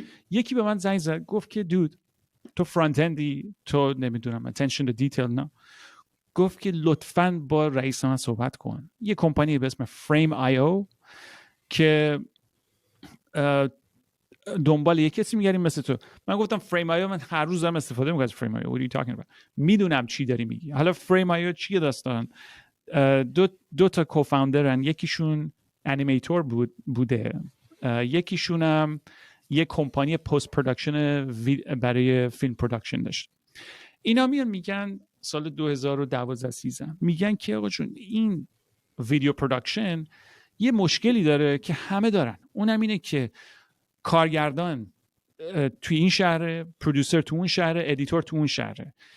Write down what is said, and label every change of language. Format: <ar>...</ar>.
<fa>یکی به من زنگ زد گفت که دود تو فرانت اندی، تو نمیدونم</fa> <en>attention to detail</en> <fa>نه، گفت که لطفاً با رئیس من صحبت کن. یه کمپانی به اسم Frame.io که دنبال یه کسی میگردیم مثل تو. من گفتم Frame.io من هر روز دارم استفاده میکنم از Frame.io.</fa> <en>What are you talking about؟</en> <fa>میدونم چی داری میگی. حالا Frame.io چیه داستان؟ دو تا کوفاوندرن، یکیشون انیمیتور بوده، یکیشونم یه کمپانی پست پروداکشن برای فیلم پروداکشن داشت. اینا میگن سال 2012-13 میگن که آقا جون این ویدیو پروداکشن یه مشکلی داره که همه دارن، اونم اینه که کارگردان توی این شهره، پرودوسر تو اون شهره، ادیتور تو اون شهره.</fa>